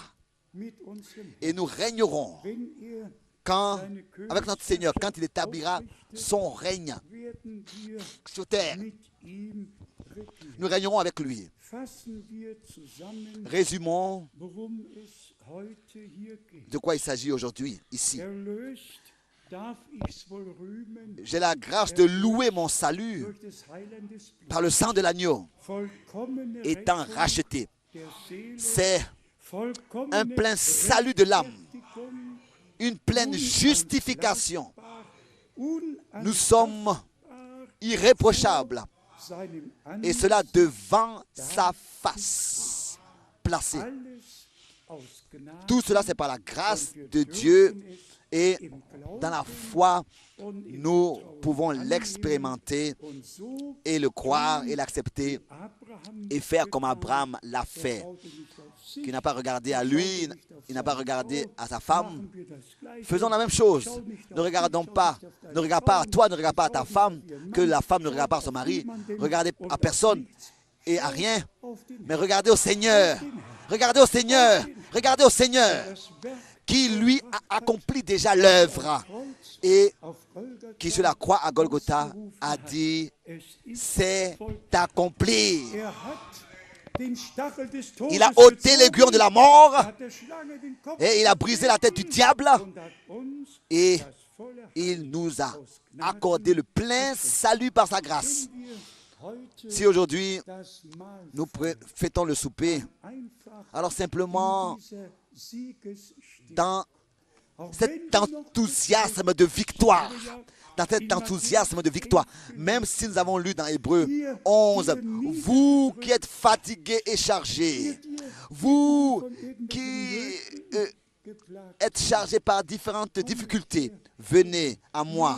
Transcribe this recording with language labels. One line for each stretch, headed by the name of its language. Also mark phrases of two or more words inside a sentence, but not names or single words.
French: Et nous régnerons avec notre Seigneur, quand il établira son règne sur terre. Nous régnerons avec lui. Résumons
German: heute hier geht.
French: de quoi il s'agit aujourd'hui, ici.
German: Erlöst darf ich's wohl rühmen
French: J'ai la grâce de louer mon salut
German: durch des Heilandes Blut.
French: par le sang de l'agneau,
German: Vollkommene
French: étant
German: Rettung
French: racheté.
German: der Seele,
French: C'est
German: vollkommene
French: un plein salut de l'âme,
German: Rechtfertigung,
French: une pleine justification.
German: unantastbar,
French: Nous sommes irréprochables,
German: seinem
French: et cela devant sa face placée.
German: alles aus Gnade
French: Tout cela, c'est par la grâce de Dieu, et
German: im Glauben
French: dans la foi,
German: und im
French: nous
German: Vertrauen
French: pouvons
German: annehmen
French: l'expérimenter
German: und so
French: et le croire et l'accepter Abraham et faire comme
German: getan.
French: Abraham l'a
German: Er
French: fait,
German: schaute nicht auf sich,
French: qui n'a pas regardé à lui, il n'a pas regardé à sa femme.
German: machen wir das Gleiche.
French: Faisons la même chose. Ne regardons pas, ne regarde pas à toi, ne regarde pas à ta femme, que la femme ne regarde pas à son mari. Regardez à personne et à rien,
German: Auf den
French: mais regardez au Seigneur. Regardez au Seigneur. Regardez au Seigneur
German: das Werk
French: qui lui a accompli déjà l'œuvre et
German: auf Golgatha,
French: qui sur la croix à Golgotha a dit
German: es ist
French: c'est
German: voll.
French: accompli.
German: Er hat den Stachel des Todes
French: Il a ôté
German: gezogen,
French: l'aiguillon de la mort
German: hat der Schlange den Kopf
French: et il a brisé la tête du diable
German: und hat uns
French: et
German: das volle
French: il nous a accordé le plein salut par sa grâce.
German: wir heute
French: Si aujourd'hui
German: das Mahl
French: nous fêtons le souper,
German: einfach
French: alors simplement
German: dieser Siegesstille,
French: dans
German: auch
French: cet
German: wenn du noch
French: enthousiasme de victoire, dans cet enthousiasme de victoire, même si nous avons lu dans Hébreux 11, vous qui êtes fatigués et chargés, vous qui
German: geplagt,
French: êtes chargés par différentes difficultés, venez à moi.